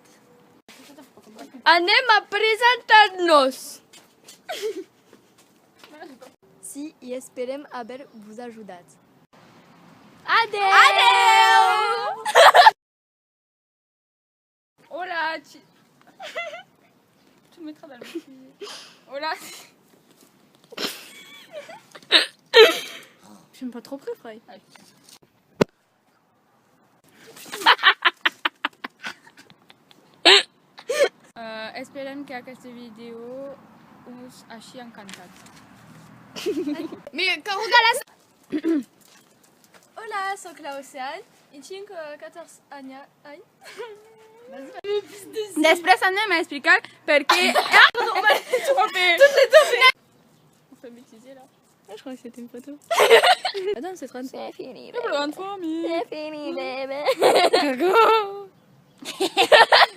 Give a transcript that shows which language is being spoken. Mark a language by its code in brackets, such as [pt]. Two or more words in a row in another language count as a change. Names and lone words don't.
[ca] Anem a presentar-nos! Sí, i esperem haver-vos ajudat. Adeu! Adeu! Hola, [fr] tu mettras dans le petit. [ca] Hola. [fr] J'aime pas trop préféré. [ca] Esperem que aquesta vídeo us hagi encantat. Hola, soc l'Ocean i tinc 14 anys. Després anem a explicar per què... [fr] On fait bêtiser là. Je crois que c'était une photo. Attends, c'est trop... C'est fini, C'est fini, C'est fini, bébé. [ca] Cago.